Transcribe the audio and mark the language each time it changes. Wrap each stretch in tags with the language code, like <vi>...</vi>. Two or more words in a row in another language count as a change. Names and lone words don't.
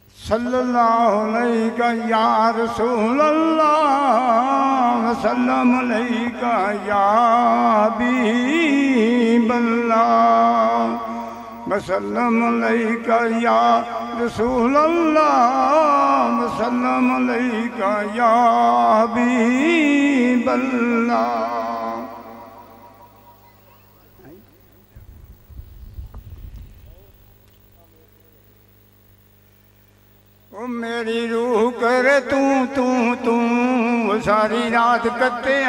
<ar>صلى الله عليك يا رسول الله وسلم عليك يا حبيب الله وسلم عليك يا رسول الله وسلم عليك يا حبيب الله.</ar> <pa>او میری روح کرے تو تو تو ساری رات کتیا</pa>